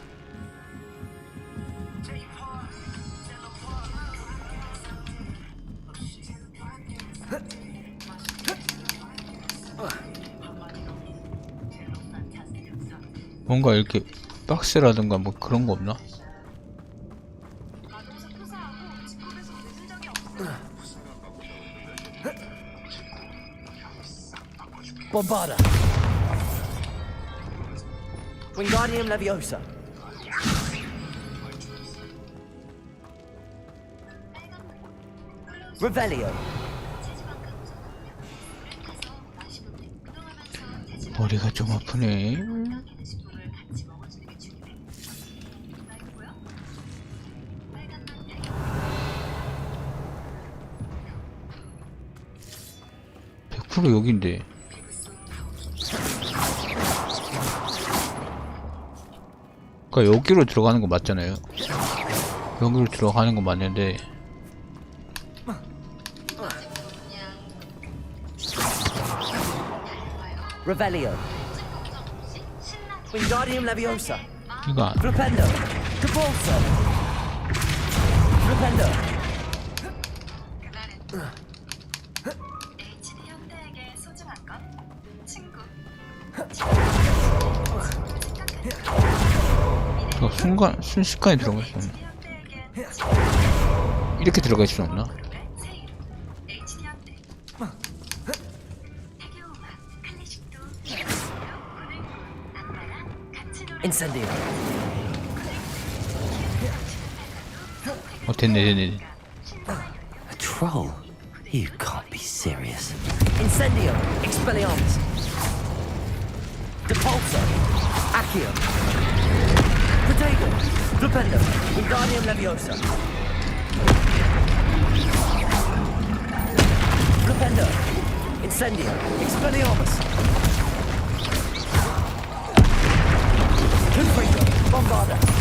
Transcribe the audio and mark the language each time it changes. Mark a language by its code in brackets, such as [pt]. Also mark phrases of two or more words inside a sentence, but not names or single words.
[ko] 뭔가 이렇게 박스라든가 뭐 그런 거 없나? 마동석 투사하고 집합에서 늦은 적이 없어. [la] Bombarda. Wingardium Leviosa. Revelio. [ko] 머리가 좀 아프네. 100% 여긴데. 그러니까 여기로 들어가는 거 맞잖아요. 여기로 들어가는 거 맞는데. [la] Revelio. Wingardium Leviosa. [ko] 이거 안. [la] Flipendo. Depulso. Flipendo. [ko] HD 현대에게 소중한 건 친구. 이거 순식간에 들어갈 수 없나? 이렇게 들어갈 수 없나? HD 현대. 태교우와 클래식도 아빠랑 같이 놀아. [la] Incendio. [ko] 됐네. [en] A troll? You can't be serious. [la] Incendio. Expelliarmus. Depulso. Accio. Protego. Flipendo. Wingardium Leviosa. Flipendo. Incendio. Expelliarmus. Confringo. Bombarda.